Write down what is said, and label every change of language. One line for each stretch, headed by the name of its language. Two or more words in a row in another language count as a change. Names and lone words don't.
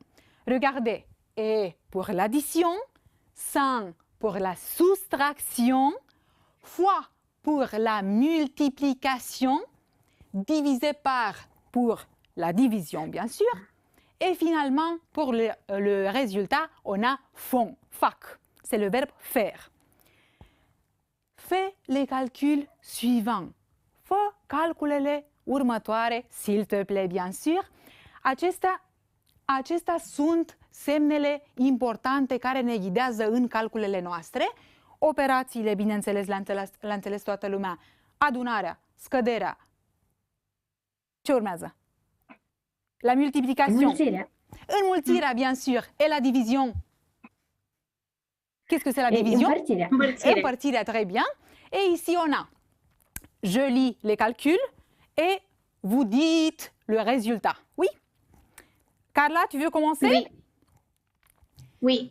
French: Regardez, et pour l'addition, 100 pour la soustraction, fois pour la multiplication, divisé par pour la division, bien sûr. Et finalement, pour le résultat, on a font, fac. C'est le verbe faire. Fais les calculs suivants.
Romanian: Fă calculele următoare,
French: s'il te plaît, bien sûr.
Romanian: Acestea sunt semnele importante care ne ghidează în calculele noastre. Operațiile, bineînțeles, le-a înțeles toată lumea. Adunarea, scăderea. Ce urmează?
French: La multiplication.
Romanian: Înmulțirea. Înmulțirea,
French: bien sûr. Et la division. Qu'est-ce que c'est la Et division?
Romanian: împărțirea. Împărțirea,
French: très bien. Et ici, on a, je lis les calculs et vous dites le résultat. Oui? Carla, tu veux commencer? oui. Oui,